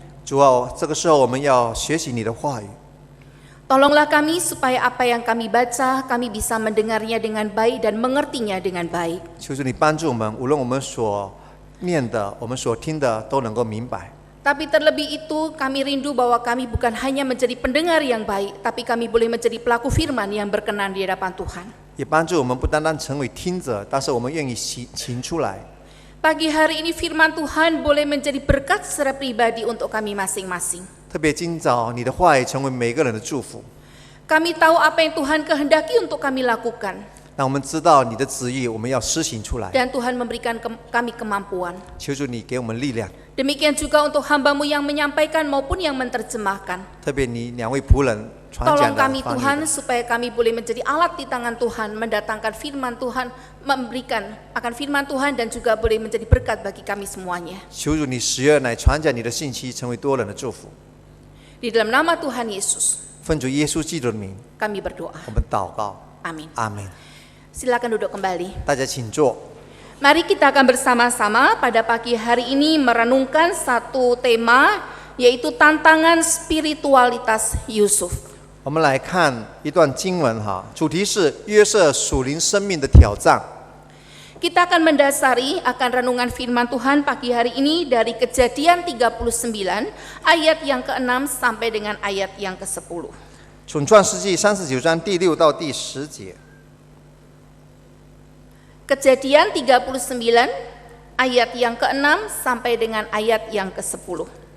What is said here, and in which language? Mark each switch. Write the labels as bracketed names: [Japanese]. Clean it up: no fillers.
[Chinese] 主啊，这个时候我们要学习你的话语， [Indonesian] Tolonglah kami supaya apa yang kami baca, kami bisa mendengarnya dengan baik dan mengertinya dengan baik. [Chinese] 求主你帮助我们，无论我们所念的、我们所听的，都能够明白。 [Indonesian] Tapi terlebih itu, kami rindu bahwa kami bukan hanya menjadi pendengar yang baik, tapi kami boleh menjadi pelaku firman yang berkenan di hadapan Tuhan. [Chinese] 也帮助我们不单单成为听者，但是我们愿意行出来。 [Indonesian] Pagi hari ini firman Tuhan boleh menjadi berkat secara pribadi untuk kami masing-masing. [Chinese] 特别今早，你的话语成为每个人的祝福， [Indonesian] Kami tahu apa yang Tuhan kehendaki untuk kami lakukan. [Chinese] 让我们知道你的旨意，我们要施行出来。 [Indonesian] Dan Tuhan memberikan kami kemampuan. [Chinese] 求主你给我们力量， [Indonesian] Demikian juga untuk hamba-Mu yang menyampaikan maupun yang menerjemahkan. [Chinese] 特别你两位仆人传 [Indonesian] Tolong [Chinese] 讲的 [Indonesian] kami [Chinese] 方 [Indonesian] Tuhan [Chinese] 言， [Indonesian] supaya kami boleh menjadi alat di tangan Tuhan, mendatangkan firman Tuhan, memberikan akan firman Tuhan dan juga boleh menjadi berkat bagi kami semuanya. [Chinese] 求主你使用来传讲你的信息，成为多人的祝福。 [Indonesian] Di dalam nama Tuhan Yesus, [Chinese] 奉主耶稣基督的名， [Indonesian] kami berdoa. [Chinese] 我们祷告， [Indonesian] Amin. [Chinese] 阿门。 [Indonesian] Silakan duduk kembali. [Chinese] 大家请坐。 [Indonesian] Mari kita akan bersama-sama pada pagi hari ini merenungkan satu tema, yaitu tantangan spiritualitas Yusuf. [Chinese] 我们来看一段经文哈，主题是约瑟属灵生命的挑战。 [Indonesian] Kita akan mendasari akan renungan firman Tuhan pagi hari ini dari Kejadian 39 ayat yang ke-6 sampai dengan ayat yang ke-10. [Chinese] 从创世纪39章第6到第10节。 [Indonesian] Kejadian 39 ayat yang ke-6 sampai dengan ayat yang ke-10.